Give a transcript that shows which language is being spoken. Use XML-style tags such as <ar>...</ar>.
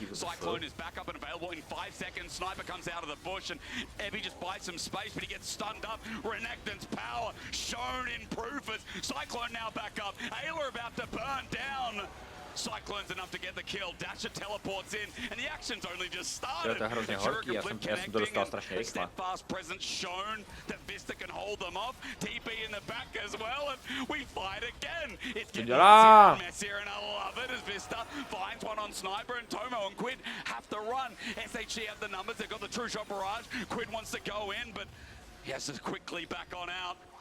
<en>Cyclone is back up and available in 5 seconds. Sniper comes out of the bush and Evie just buys some space, but he gets stunned up. Renekton's power shown in proof as Cyclone now back up. Ayla about to burn down. Cyclone's enough to get the kill. Dasher teleports in, and the action's only just started.</en> <cs>To je hrozně horký, já jsem to dostal strašně rychle.</cs> <en>Fast presence shown that Vista can hold them off. TP in the back as well, and we fight again. It's getting messier, and I love it as Vista finds one on Sniper, and Tomo and Quid have to run. SHG have the numbers, they've got the true shot barrage. Quid wants to go in, but he has to quickly back on out.</en>